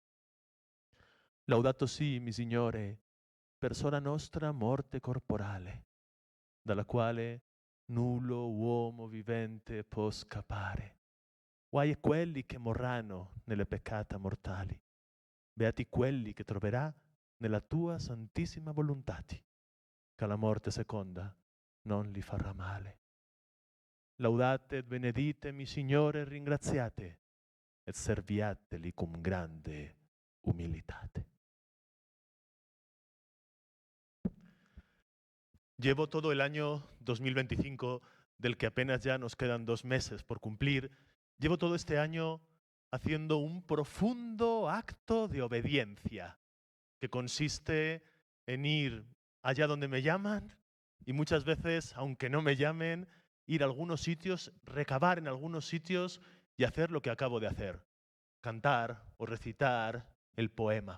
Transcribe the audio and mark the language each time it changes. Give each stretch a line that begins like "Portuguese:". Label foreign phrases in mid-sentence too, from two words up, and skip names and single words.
Italian: Laudato sì, mi Signore, per sola nostra morte corporale, dalla quale nullo uomo vivente può scappare. Guai quelli che morranno nelle peccata mortali. Beati quelli che troverà nella tua santissima volontà, che la morte seconda non li farà male. Laudate et beneditemi, Signore, e ringraziate, et serviateli con grande umilitate.
Spanish: Llevo todo el año 2025, del que apenas ya nos quedan 2 meses por cumplir, llevo todo este año haciendo un profundo acto de obediencia, que consiste en ir allá donde me llaman y muchas veces, aunque no me llamen, ir a algunos sitios, recabar en algunos sitios y hacer lo que acabo de hacer, cantar o recitar el poema.